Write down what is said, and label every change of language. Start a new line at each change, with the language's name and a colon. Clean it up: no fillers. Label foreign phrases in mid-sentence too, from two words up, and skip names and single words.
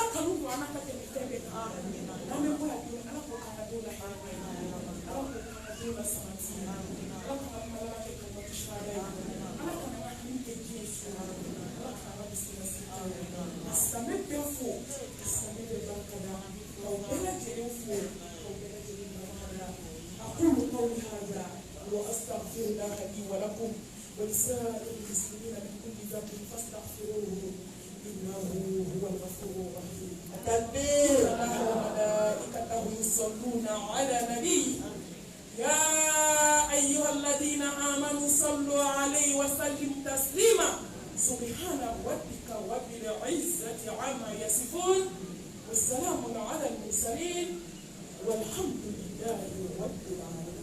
Bambara: kanu don an na ka tɛmɛ fɛn bɛɛ kan n'an bɛ bɔ yan don ala k'o k'an ka don la hɛrɛ ala k'o k'an ka don la sabati ala ka n'an ka ala kɛ
Arabic: كلمة الشهادة
Bambara: ye ala ka n'an ka hami kɛ diɲɛ so ala ka n'an ka dusukun lasiri silamɛ bɛɛ fo silamɛ bɛɛ barikada k'aw bɛɛ lajɛlen fo k'aw bɛɛ lajɛlen barikada
Arabic: أقول قولي هذا وأستغفر الله لي ولكم ولسائر المسلمين من كل ذنب فاستغفروه إنه هو الغفور الرحيم تكبير وملائكته يصلون على النبي يا أيها الذين آمنوا صلوا عليه وسلموا تسليما سبحان ربك رب العزة عما يصفون والسلام على المرسلين والحمد لله رب العالمين.